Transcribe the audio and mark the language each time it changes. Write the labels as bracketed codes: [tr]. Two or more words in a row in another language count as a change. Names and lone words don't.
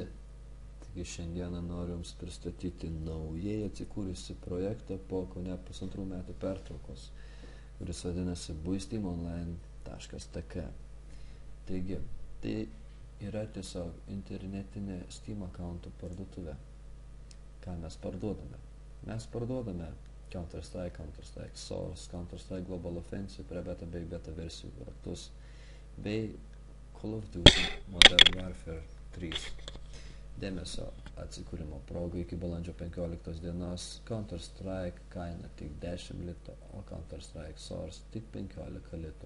[lt] Taigi šiandieną noriu Jums pristatyti naujai atsikūrusi projektą po kone pusantrų metų pertraukos, kuris vadinasi buisteamonline.tk. Taigi, tai yra tiesiog internetinė Steam accountų parduotuvė. Ką mes parduodame? Mes parduodame Counter-Strike, Counter-Strike Source, Counter-Strike Global Offensive, pre-beta bei beta versijų raktus, bei Call of Duty Modern Warfare 3. Dėmesio atsikūrimo progai iki balandžio 15 dienos Counter-Strike kaina tik 10 litų, o Counter-Strike Source tik 15 litų.